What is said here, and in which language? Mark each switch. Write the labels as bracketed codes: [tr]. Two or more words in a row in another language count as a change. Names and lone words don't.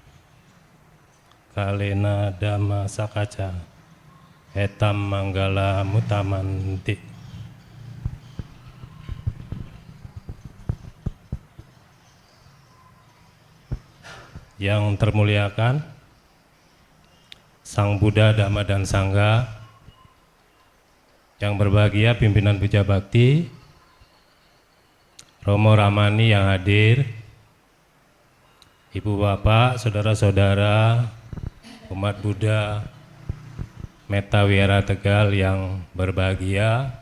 [pi] Kalena dhamma sakaca etam manggala mutamanti. [id] Yang termuliakan Sang Buddha, Dhamma dan Sangha, yang berbahagia pimpinan Puja Bakti, Romo Ramani yang hadir, Ibu Bapak, Saudara-saudara, umat Buddha, Metta Wira Tegal yang berbahagia.